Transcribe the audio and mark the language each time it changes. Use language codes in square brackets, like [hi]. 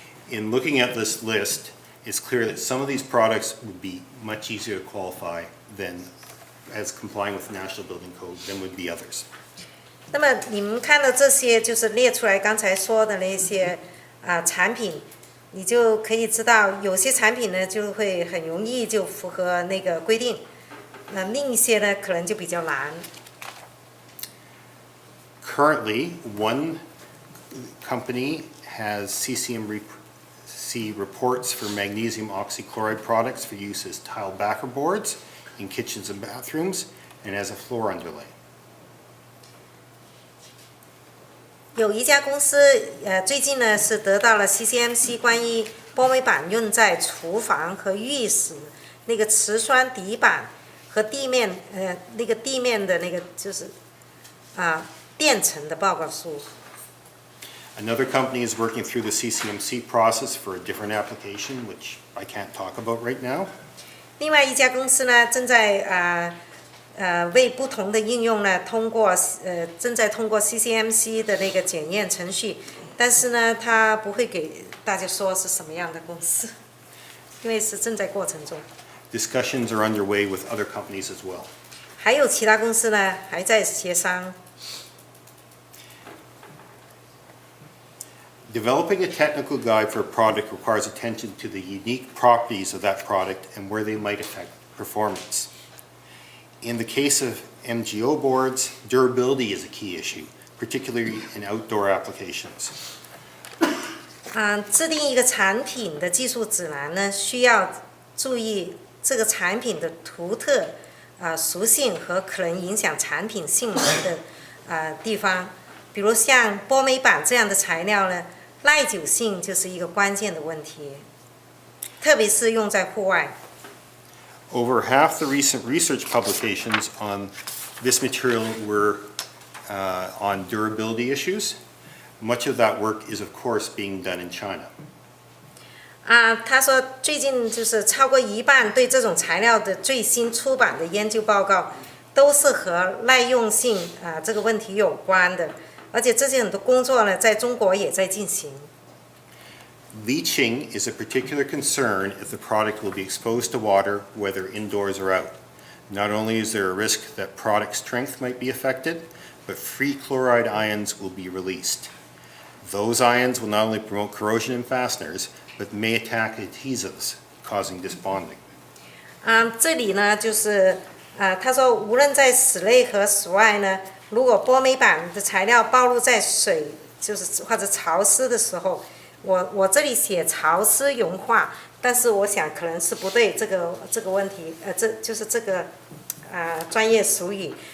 [en] In looking at this list, it's clear that some of these products would be much easier to qualify than as complying with the National Building Code than would be others. [zh] 那么你们看到这些就是列出来刚才说的那些产品，你就可以知道有些产品呢就会很容易就符合那个规定，另一些呢可能就比较难。 [en] Currently, one company has CCMC reports for magnesium oxychloride products for use as tile backer boards in kitchens and bathrooms and as a floor underlay. [zh] 有一家公司最近呢是得到了 CCMC 关于波美板用在厨房和浴室那个瓷砖底板和地面那个地面的那个就是垫层的报告书。 [en] Another company is working through the CCMC process for a different application, which I can't talk about right now. [zh] 另外一家公司呢，正在为不同的应用呢，正在通过 CCMC 的那个检验程序，但是呢，它不会给大家说是什么样的公司，因为是正在过程中。 [en] Discussions are underway with other companies as well. [zh] 还有其他公司呢，还在协商。 [en] Developing a technical guide for a product requires attention to the unique properties of that product and where they might affect performance. In the case of MGO boards, durability is a key issue, particularly in outdoor applications. [zh] 制定一个产品的技术指南呢，需要注意这个产品的独特属性和可能影响产品性能的地方。比如像玻璃板这样的材料呢，耐久性就是一个关键的问题，特别是用在户外。 [en] Over half the recent research publications on this material were on durability issues. Much of that work is, of course, being done in China. [zh] 他说最近就是超过一半对这种材料的最新出版的研究报告，都是和耐用性这个问题有关的，而且这些很多工作呢，在中国也在进行。 [en] Leaching is a particular concern if the product will be exposed to water, whether indoors or out. Not only is there a risk that product strength might be affected, but free chloride ions will be released. Those ions will not only promote corrosion in fasteners, but may attack adhesives, causing disbonding. [zh] 这里呢就是他说无论在室内和室外呢，如果玻璃板的材料暴露在水，就是或者潮湿的时候，我这里写潮湿融化，但是我想可能是不对这个问题，这就是这个专业术语。